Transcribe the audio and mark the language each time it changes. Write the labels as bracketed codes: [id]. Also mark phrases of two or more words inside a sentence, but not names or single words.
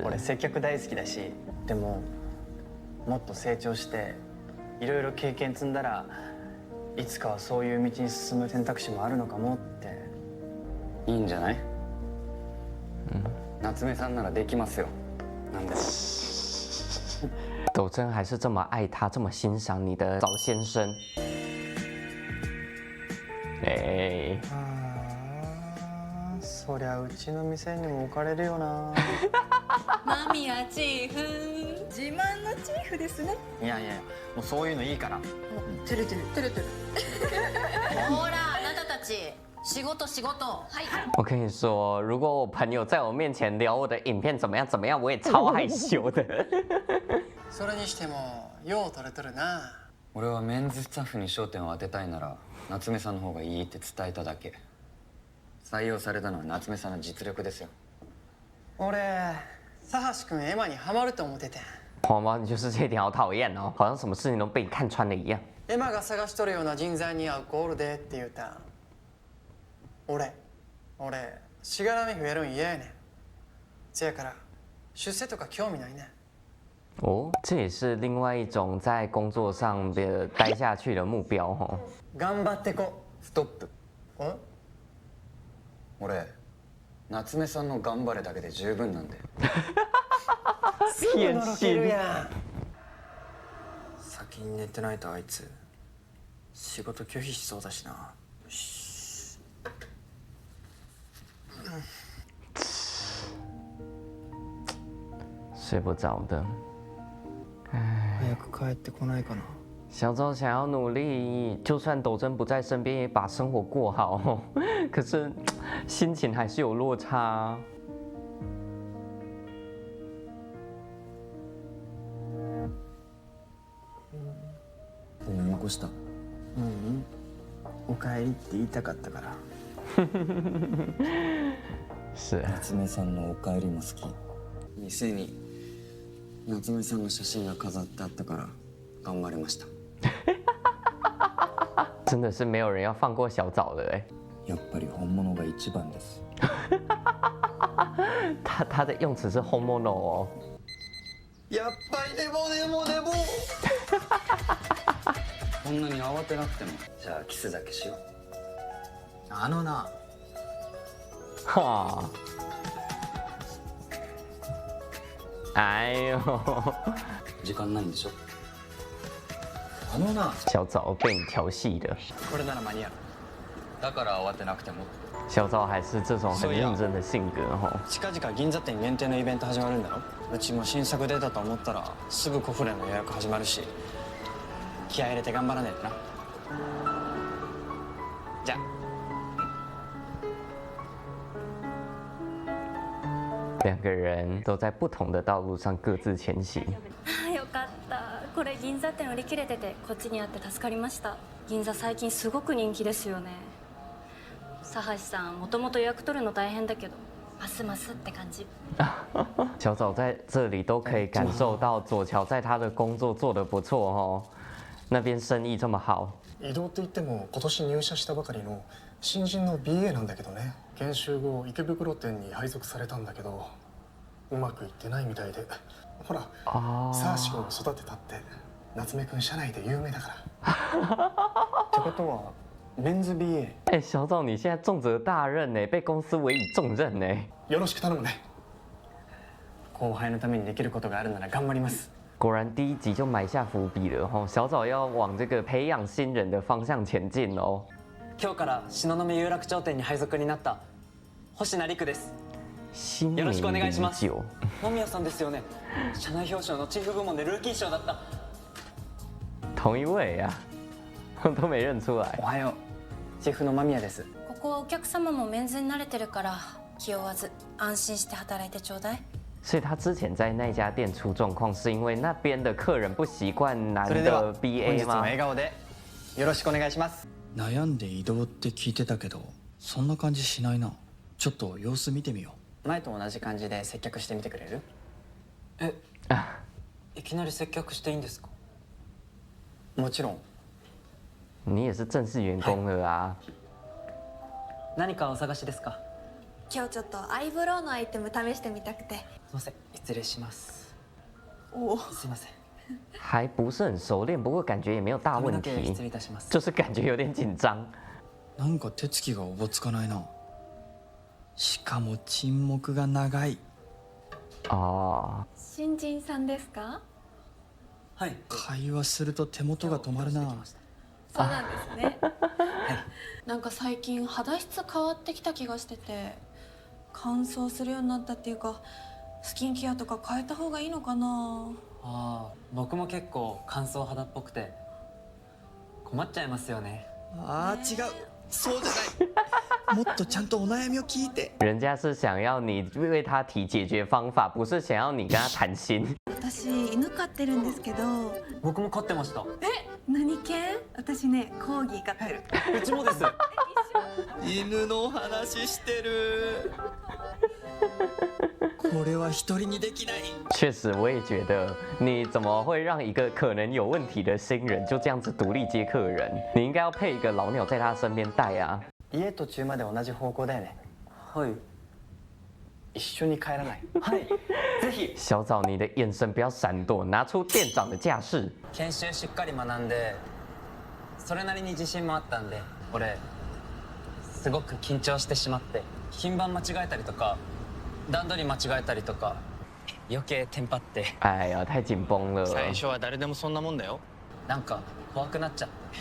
[ja] 俺接客大好きだし、でももっと成長していろいろ経験積んだらいつかはそういう道に進む選択肢もあるのかもって。いいんじゃない？夏目さんならできますよ。なんでも。 [zh] 斗真还是这么爱他，这么欣赏你的早先生。哎。 [ja] そりゃうちの店にも置かれるよな。間宮チーフ、自慢のチーフですね。いやいや、もうそういうのいいから。てるてるてるてる。ほら、あなたたち仕事仕事。はい。 [zh] 我跟你说，如果我朋友在我面前聊我的影片怎么样怎么样，我也超害羞的。 [ja] それにしてもよう撮れとるな。俺はメンズスタッフに焦点を当てたいなら夏目さんの方がいいって伝えただけ。採用されたのは夏目さんの実力ですよ。俺、佐橋君エマにハマると思ってて。 [zh] 黄毛，你就是这一点好讨厌哦，好像什么事情都被你看穿了一样。 [ja] エマが探しとるような人材に合う子おるでって言うたん。俺、しがらみ増えるん嫌やねん。せやから出世とか興味ないねん。 [zh] 哦，这也是另外一种在工作上的待下去的目标哦。 [ja] 頑張ってこ。ストップ。俺、夏目さんの頑張れだけで十分なんで。すぐのろけるやん。先に寝てないとあいつ仕事拒否しそうだしな。 [zh] 睡不着的。 [ja] 早く帰ってこないかな。 [zh] 小周想要努力，就算斗真不在身边，也把生活过好。可是心情还是有落差。 [ja] ごめん起こした。お帰りって言いたかったから。 [zh] 是。 [ja] 夏目さんのお帰りも好き。店に夏目さんの写真が飾ってあったから頑張りました。 [zh] 真的是没有人要放过小枣的哎。 [ja] やっぱり本物が一番です。 [zh] 他的用词是 homono 哦。 [ja] やっぱりでも。こんなに慌てなくても。じゃあキスだけしよう。あのな。 [zh] 哈。哎呦。 [ja] 時間ないんでしょ。あのな。 [zh] 小枣被你调戏的。 [ja] これなら間に合う。だから慌てなくても。 [zh] 小赵还是这种很认真的性格哈。 [ja] 近々銀座店限定のイベント始まるんだろ。うちも新作出たと思ったらすぐコフレの予約始まるし、気合入れて頑張らねえとな。じゃあ。 [zh] 两个人都在不同的道路上各自前行。 [ja] よかった。これ銀座店売り切れててこっちにあって助かりました。銀座最近すごく人気ですよね。佐橋さんもともと予約取るの大変だけどますますって感じ。 [zh] 小早在这里都可以感受到左乔在他的工作做得不错哦，那边生意这么好。 [ja] 移動って言っても今年入社したばかりの新人の BA なんだけどね。研修後池袋店に配属されたんだけどうまくいってないみたいで、ほらサーシ君を育てたって夏目君社内で有名だから。ってことはメンズ BA。 [zh] 哎，小赵你现在重责大任呢，被公司委以重任呢。 [ja] よろしく頼むね。後輩のためにできることがあるなら頑張ります。 [zh] 果然第一集就埋下伏笔了哈，小枣要往这个培养新人的方向前进喽。 [ja] 今日から東雲有楽町店に配属になった星名陸です。新よろしくお願いします。酒野宮さんですよね。社内表彰のチーフ部門でルーキー賞だった。 [zh] 同一位呀、啊，都没认出来。 [ja] おはよう。チーフの間宮です。ここはお客様もメンズに慣れてるから気負わず安心して働いてちょうだい。 [zh] 所以他之前在那家店出状况，是因为那边的客人不习惯男 [ja] それでは [zh] 的 [ja] 本 BA 日も [zh] 吗？ [ja] 笑顔でよろしくお願いします。悩んで移動って聞いてたけどそんな感じしないな。ちょっと様子見てみよ前と同じ感じで接客してみてくれる？いきなり接客していいんですか？もちろん。 [zh] 你也是正式员工了啊。 [ja] 何かお探しですか？今日ちょっとアイブロウのアイテム試してみたくて。すいません、失礼します。おお。すいません。 [zh] 还不是很熟练，不过感觉也没有大问 [ja] 髪の毛 [zh] 题 [ja] 失礼いたします。 [zh] 就是感觉有点紧张。う。 [ja] なんか手つきがおぼつかないな。しかも沈黙が長い。 [zh] 哦， [ja] 新人さんですか？はい。会話すると手元が止まるな。そうなんですね。なんか最近肌質変わってきた気がしてて、乾燥するようになったっていうか、スキンケアとか変えた方がいいのかな。ああ、僕も結構乾燥肌っぽくて困っちゃいますよね。あー違う。そうじゃない。もっとちゃんとお悩みを聞いて。 [zh] 人家是想要你为他提解决方法，不是想要你跟他谈心。 [ja] 私犬飼ってるんですけど。僕も飼ってました。何犬？私ねコーギー飼ってる。うちもです。犬の話してる。これは一人にできない。 [zh] 确实，我也觉得，你怎么会让一个可能有问题的新人就这样子独立接客人？你应该要配一个老鸟在他身边带啊。 [ja] 家途中まで同じ方向だよね。はい。一緒に帰らない？はい。ぜひ。 [zh] 小枣，你的眼神不要闪躲，拿出店长的架势。 [ja] 研修しっかり学んで、それなりに自信もあったんで、俺すごく緊張してしまって、品番間違えたりとか、段取り間違えたりとか、余計テンパって。 [zh] 哎呀，太紧绷了。 [ja] 最初は誰でもそんなもんだよ。なんか怖くなっちゃって。